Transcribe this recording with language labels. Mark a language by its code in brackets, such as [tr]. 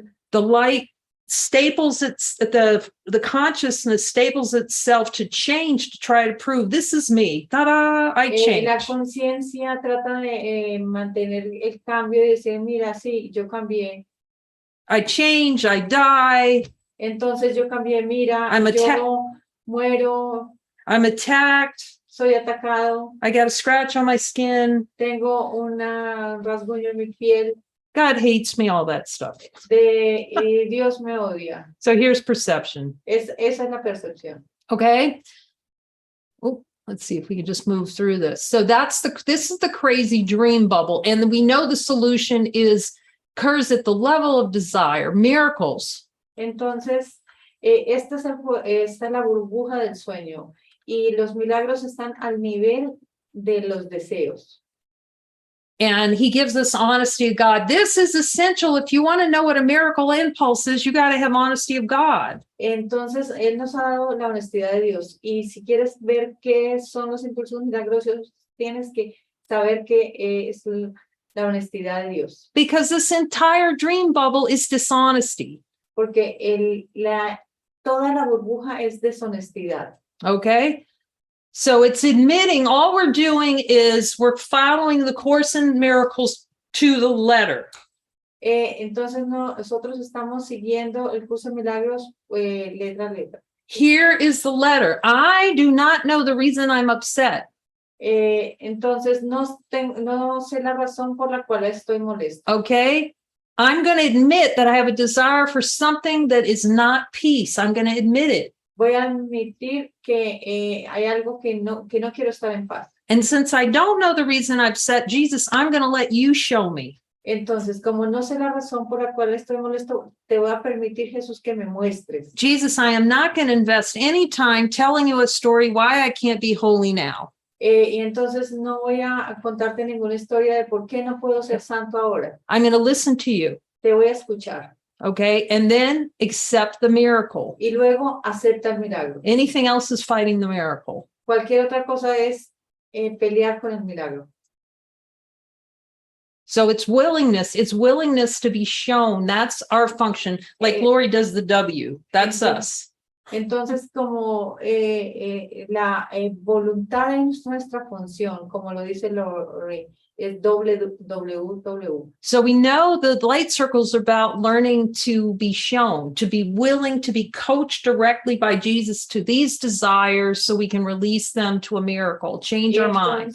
[en] the light staples the consciousness staples itself to change to try to prove this is me. Ta-da, I changed. [es] La conciencia trata de mantener el cambio y decir, mira, sí, yo cambié. [en] I change, I die. [es] Entonces yo cambié, mira, [en] I'm [es] yo muero. [en] I'm attacked. [es] Soy atacado. [en] I got a scratch on my skin. [es] Tengo una rasguño en mi piel. [en] God hates me, all that stuff. [es] Dios me odia. [en] So here's perception. [es] Esa es la percepción. [en] Okay. Oh, let's see if we can just move through this. So this is the crazy dream bubble. And we know the solution occurs at the level of desire, miracles. [es] Entonces, esta es la burbuja del sueño. Y los milagros están al nivel de los deseos. [en] And he gives us honesty of God. This is essential. If you want to know what a miracle impulse is, you got to have honesty of God. [es] Entonces, él nos ha dado la honestidad de Dios. Y si quieres ver qué son los impulsos milagrosos, tienes que saber qué es la honestidad de Dios. [en] Because this entire dream bubble is dishonesty. [es] Porque toda la burbuja es deshonestidad. [en] Okay. So it's admitting all we're doing is we're following the Course in Miracles to the letter. [es] Entonces nosotros estamos siguiendo el curso de milagros letra a letra. [en] Here is the letter. I do not know the reason I'm upset. [es] Entonces no sé la razón por la cual estoy molesta. [en] Okay. I'm going to admit that I have a desire for something that is not peace. I'm going to admit it. [es] Voy a admitir que hay algo que no quiero estar en paz. [en] And since I don't know the reason I'm upset, Jesus, I'm going to let you show me. [es] Entonces, como no sé la razón por la cual estoy molesto, te voy a permitir, Jesús, que me muestres. [en] Jesus, I am not going to invest any time telling you a story why I can't be holy now. [es] Y entonces no voy a contarte ninguna historia de por qué no puedo ser santo ahora. [en] I'm going to listen to you. [es] Te voy a escuchar. [en] Okay. And then accept the miracle. [es] Y luego acepta el milagro. [en] Anything else is fighting the miracle. [es] Cualquier otra cosa es pelear con el milagro. [en] So it's willingness to be shown. That's our function. Like Lorrie does the W. That's us. [es] Entonces, como la voluntad es nuestra función, como lo dice Lorrie, es WWW. [en] So we know the light circles are about learning to be shown, to be willing to be coached directly by Jesus to these desires so we can release them to a miracle, change our mind.